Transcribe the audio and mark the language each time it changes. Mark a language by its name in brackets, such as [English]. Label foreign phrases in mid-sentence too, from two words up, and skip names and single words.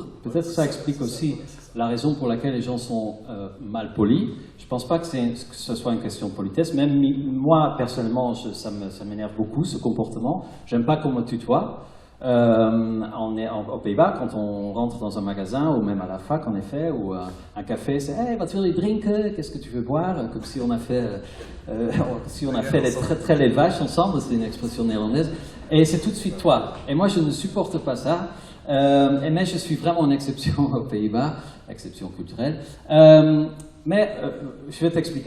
[French] Peut-être que ça explique aussi la raison pour laquelle les gens sont mal polis. Je ne pense pas que ce soit une question de politesse. Même moi, personnellement, ça m'énerve beaucoup, ce comportement. J'aime pas qu'on me tutoie. On est aux Pays-Bas, quand on rentre dans un magasin, ou même à la fac, en effet, ou un café, c'est « [Dutch] Hey, wat wil je drinken? [French] Qu'est-ce que tu veux boire ?» Comme si on a fait, les vaches ensemble, c'est une expression néerlandaise. Et c'est tout de suite toi. Et moi, je ne supporte pas ça. Mais je suis vraiment une exception aux Pays-Bas, exception culturelle. Je vais t'expliquer.